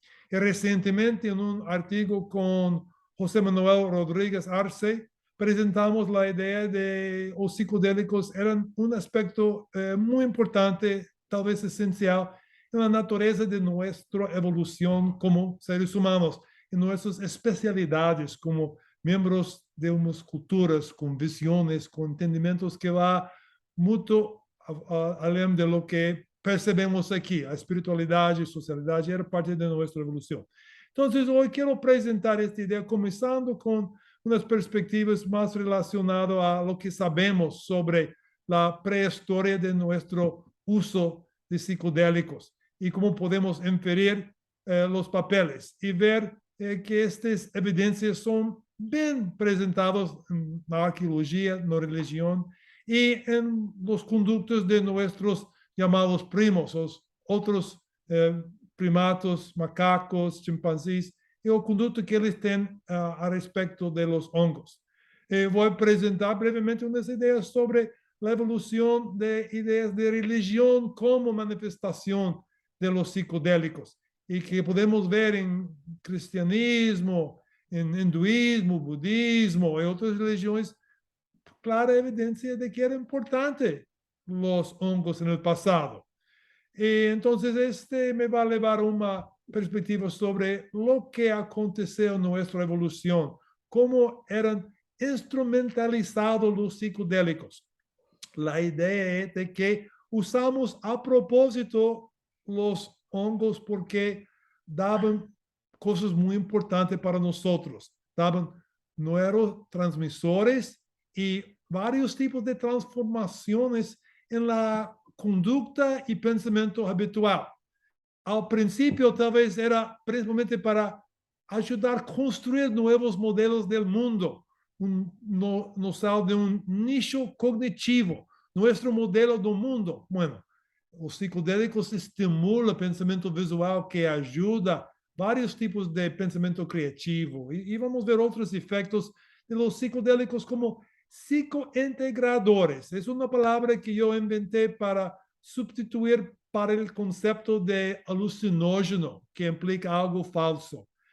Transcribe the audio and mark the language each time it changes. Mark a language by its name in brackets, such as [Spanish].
[Spanish] Y recientemente, en un artículo con José Manuel Rodríguez Arce, presentamos la idea de los psicodélicos eran un aspecto muy importante, tal vez esencial, en la naturaleza de nuestra evolución como seres humanos, en nuestras especialidades como miembros de unas culturas, con visiones, con entendimientos que va mucho [Portuguese] além [Spanish] de lo que [Portuguese] percebemos [Spanish] aquí. [Portuguese] A espiritualidade e socialidade era parte de nossa evolução. Então, hoje quero apresentar esta ideia, começando com umas perspectivas mais relacionadas a lo que sabemos sobre a pré-história de nosso uso de psicodélicos e como podemos inferir os papeles e ver que estas evidências são bem apresentadas na arqueologia, na religião e [Spanish] em los conductos de nossos llamados primos, [Portuguese] os outros primatos, macacos, chimpanzés, e o conduto que eles têm a respeito de los hongos. Vou apresentar brevemente umas ideias sobre a evolução de ideias de religião como manifestação de los psicodélicos, e que podemos ver em cristianismo, em hinduísmo, budismo e outras religiões, [Spanish] clara evidencia de que era importante los hongos en el pasado. Y entonces este me va a llevar una perspectiva sobre lo que aconteció en nuestra evolución, cómo eran instrumentalizados los psicodélicos. La idea es de que usamos a propósito los hongos porque daban cosas muy importantes para nosotros. Daban neurotransmisores y varios tipos de transformaciones en la conducta y pensamiento habitual. Al principio tal vez era principalmente para ayudar a construir nuevos modelos del mundo, nos sale de un nicho cognitivo, [Portuguese] nuestro modelo do mundo. Bueno, os psicodélicos estimulam o pensamento visual que ajuda vários tipos de pensamento criativo. E vamos ver outros efeitos [Spanish] de los psicodélicos como psicointegradores. Es una palabra que yo inventé para sustituir para el concepto de alucinógeno, que implica algo falso.